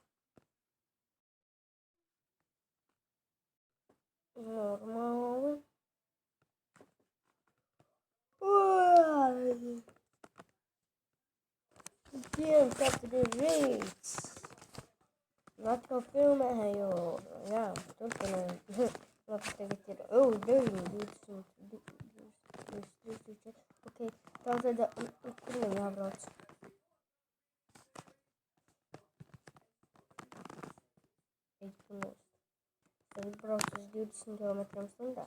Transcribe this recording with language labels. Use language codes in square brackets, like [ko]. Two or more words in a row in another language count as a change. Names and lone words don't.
[en] Normal. Again, Saturday rates. Not go film it, joh. [lv] Ja, turpinām. Labi, tagad ir. Oh, 9, 20. Ok, tātad, kur man jābrauc? Tagad brauc uz 20 km/h.